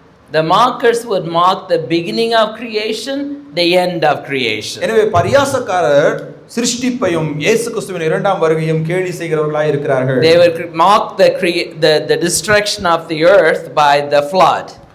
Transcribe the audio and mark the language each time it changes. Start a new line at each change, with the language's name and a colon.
English: The mockers would mock the beginning of creation, the end of creation.
Tamil: எனவே பரியாசக்காரர் சிருஷ்டிப்பையும் இயேசு கிறிஸ்துவின் இரண்டாம் வருகையும் கேலி செய்கிறவர்களாய் இருக்கிறார்கள்.
English: They would mock the destruction of the earth by the flood.